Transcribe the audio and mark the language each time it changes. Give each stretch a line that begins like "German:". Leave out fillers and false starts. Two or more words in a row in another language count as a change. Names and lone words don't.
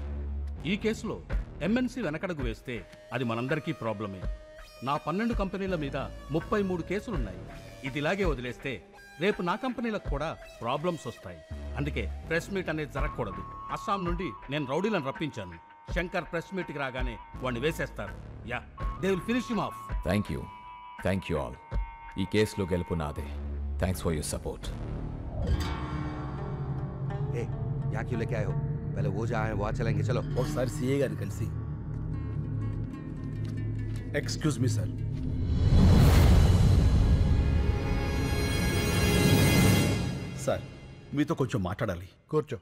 Telugu: ఈ కేసులో ఎంఎన్సీ వెనకడుగు వేస్తే అది మనందరికీ ప్రాబ్లమే. నా 12 కంపెనీల మీద 33 కేసులున్నాయి. ఇది ఇలాగే వదిలేస్తే రేపు నా కంపెనీలకు కూడా ప్రాబ్లమ్స్ వస్తాయి. అందుకే
English: press meet
Telugu: అనేది జరగకూడదు. అస్సాం నుండి నేను రౌడీలను రప్పించాను. శంకర్
English: press meetకి
Telugu: రాగానే వాడిని వేసేస్తారు.
English: Ya, they will finish him off. Thank you all.
Telugu: ఈ కేసులో గెలుపు నాదే.
English: Thanks for your support.
Hindi: ए या क्यों लेके आयो? पहले वो जहाँ है वहाँ चलेंगे. चलो.
Telugu: ఒకసారి సీఏ గారిని కలిసి.
English: Excuse me sir.
Telugu: సార్ మీతో కొంచెం మాట్లాడాలి. కూర్చో.